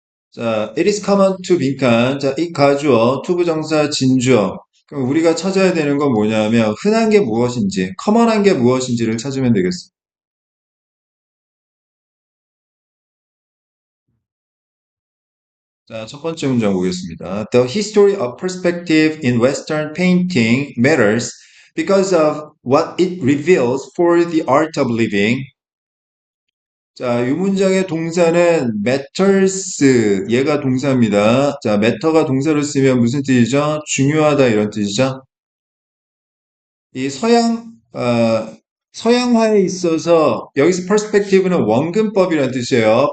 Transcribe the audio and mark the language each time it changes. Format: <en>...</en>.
<en>자, it is common to</en> <ko>빈칸. 자, 이 가주어, 투부정사, 진주어. 그럼 우리가 찾아야 되는 건 뭐냐면 흔한 게 무엇인지, 커먼한 게 무엇인지를 찾으면 되겠습니다. 자, 첫 번째 문장 보겠습니다.</ko> <en>The history of perspective in Western painting matters because of what it reveals for the art of living.</en> <ko>자, 이 문장의 동사는 matters, 얘가 동사입니다. 자, matter가 동사로 쓰면 무슨 뜻이죠? 중요하다 이런 뜻이죠. 이 서양화에 있어서 여기서 perspective는 원근법이란 뜻이에요.</ko>